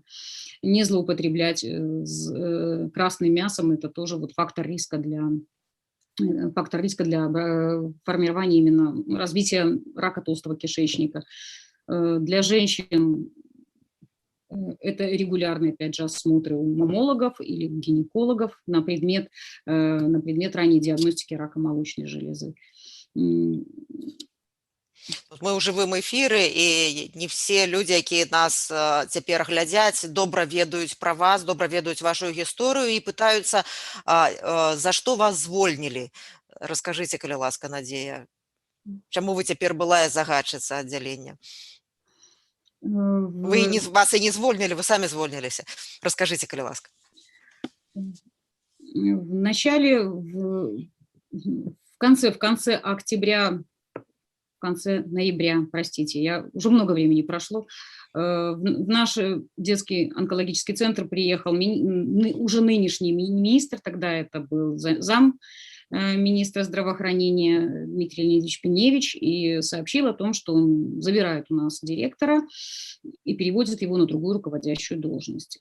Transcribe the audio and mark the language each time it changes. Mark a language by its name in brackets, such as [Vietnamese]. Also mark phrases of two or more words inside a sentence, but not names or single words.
[Russian] Не злоупотреблять красным мясом, это тоже вот фактор риска для формирования именно развития рака толстого кишечника. Для женщин это регулярные, опять же, осмотры у маммологов или гинекологов на предмет ранней диагностики рака молочной железы. [Belarusian] Тут мы ў жывым эфіры, і не все людзі, якія нас цяпер глядзяць, добра ведаюць пра вас, добра ведаюць вашу гісторыю і пытаюцца, за што вас звольнілі. Раскажыце, калі ласка, Надзея, чаму вы цяпер былая загадчыца аддзялення? Вы не В вас і не звольнілі, вы самі звольніліся. Раскажыце, калі ласка. [Russian] в начале, в конце октября, в конце ноября, простите, уже много времени прошло, в наш детский онкологический центр приехал уже нынешний министр, тогда это был зам министра здравоохранения Дмитрий Леонидович Пеневич, и сообщил о том, что он забирает у нас директора и переводит его на другую руководящую должность.